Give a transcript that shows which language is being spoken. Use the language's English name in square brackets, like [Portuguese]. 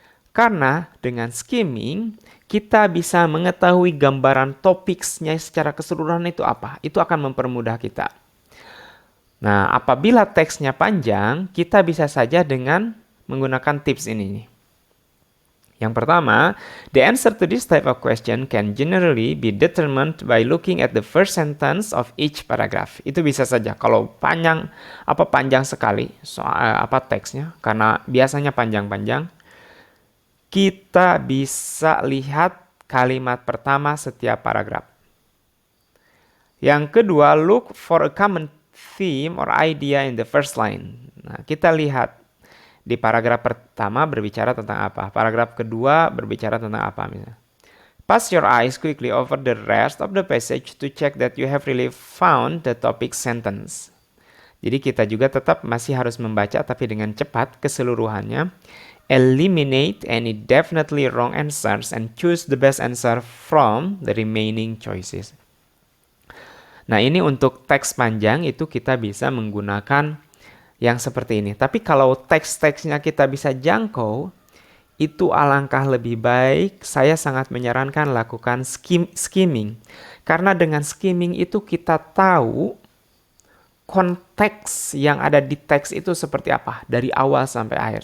[Indonesian] Karena dengan skimming, kita bisa mengetahui gambaran topiknya secara keseluruhan itu apa. Itu akan mempermudah kita. Nah, apabila teksnya panjang, kita bisa saja dengan menggunakan tips ini nih. Yang pertama, [English] the answer to this type of question can generally be determined by looking at the first sentence of each paragraph. [Indonesian] Itu bisa saja kalau panjang sekali soal teksnya karena biasanya panjang-panjang. Kita bisa lihat kalimat pertama setiap paragraf. Yang kedua, [English] look for a common theme or idea in the first line. [Indonesian] Nah, kita lihat di paragraf pertama berbicara tentang apa? Paragraf kedua berbicara tentang apa misalnya? [English] Pass your eyes quickly over the rest of the passage to check that you have really found the topic sentence. [Indonesian] Jadi kita juga tetap masih harus membaca tapi dengan cepat keseluruhannya. [English] Eliminate any definitely wrong answers and choose the best answer from the remaining choices. [Indonesian] Nah, ini untuk teks panjang itu kita bisa menggunakan yang seperti ini. Tapi kalau teks-teksnya kita bisa jangkau, itu alangkah lebih baik. Saya sangat menyarankan lakukan skimming. Karena dengan skimming itu kita tahu konteks yang ada di teks itu seperti apa dari awal sampai akhir.